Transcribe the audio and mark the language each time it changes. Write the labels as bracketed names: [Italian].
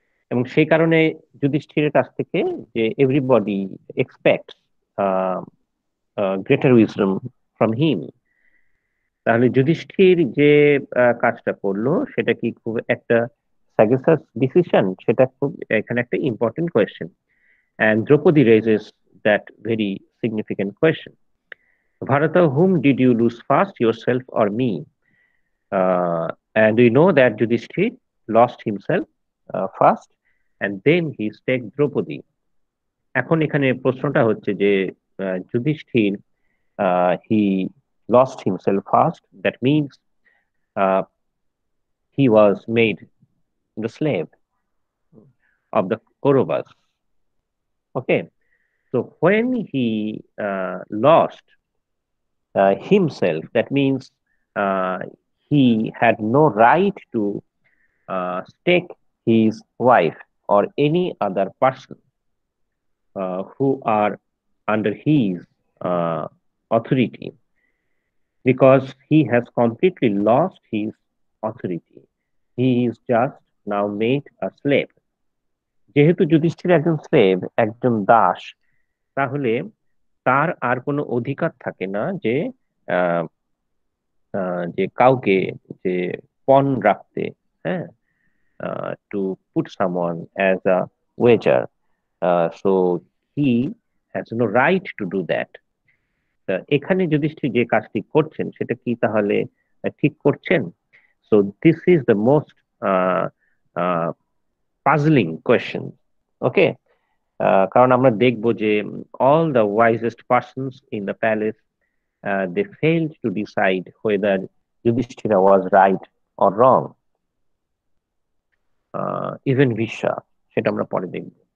[Bangla] এবং সেই কারণে যুধিষ্ঠিরের কাছ থেকে যে [English] everybody expects greater wisdom from him, [Bangla] তাহলে যুধিষ্ঠির যে কাজটা করলো সেটা কি খুব একটা সাজেসাস ডিসিশন? সেটা খুব এখানে একটা important question, [English] and Draupadi raises that very significant question. Bharata, whom did you lose first, yourself or me? And we know that Yudhishthir lost himself first, and then he staked Draupadi. [Bangla] এখন এখানে প্রশ্নটা হচ্ছে যে Yudhishthir [English] he lost himself first. That means uh, he was made the slave of the Kauravas. Okay, so when he lost himself, that means uh, he had no right to stake his wife or any other person who are under his authority, because he has completely lost his authority. He is just now made a slave. [Bangla] যেহেতু যুধিষ্ঠির একজন slave, একজন দাস, তাহলে তার আর কোনো অধিকার থাকে না যে আহ, যে কাউকে যে পণ রাখতে, হ্যাঁ, [English] to put someone as a wager. So he has no right to do that. [Bangla] এখানে যুধিষ্ঠির যে কাজটি করছেন সেটা কি তাহলে ঠিক করছেন? [English] So this is the most puzzling question. Okay, [Bangla] কারণ আমরা দেখবো যে [English] all the wisest persons in the palace they failed to decide whether Yudhishthira was right or wrong. [Bangla] Even Visha, সেটা আমরা পরে দেখব।